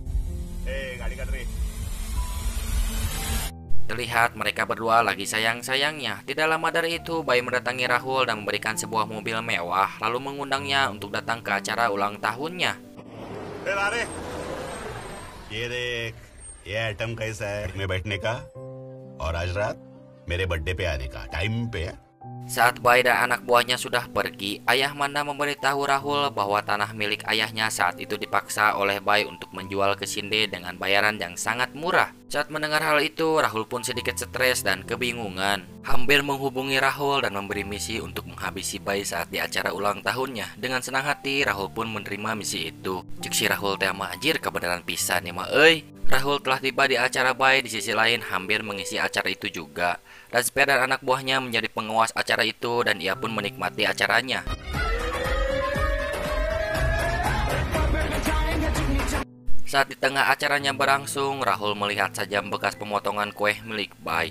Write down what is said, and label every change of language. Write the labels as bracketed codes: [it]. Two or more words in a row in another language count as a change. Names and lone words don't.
[id] Terlihat mereka berdua lagi sayang-sayangnya. Tidak lama dari itu, Boy mendatangi Rahul dan memberikan sebuah mobil mewah, lalu mengundangnya untuk datang ke acara ulang tahunnya. [hi] ये आइटम कैसा है में बैठने का और आज रात मेरे बर्थडे पे आने का टाइम पे है. [id] Saat Bai dan anak buahnya sudah pergi, ayah Manda memberitahu Rahul bahwa tanah milik ayahnya saat itu dipaksa oleh Bai untuk menjual ke Shinde dengan bayaran yang sangat murah. Saat mendengar hal itu, Rahul pun sedikit stres dan kebingungan. Hampir menghubungi Rahul dan memberi misi untuk menghabisi Bai saat di acara ulang tahunnya. Dengan senang hati, Rahul pun menerima misi itu. [su] Cek si Rahul teh mah anjir kebenaran pisan ya mah euy. [id] Rahul telah tiba di acara Bai, di sisi lain hampir mengisi acara itu juga. Razper dan anak buahnya menjadi pengawas acara itu dan ia pun menikmati acaranya. Saat di tengah acaranya berlangsung, Rahul melihat sajam bekas pemotongan kue milik Bai.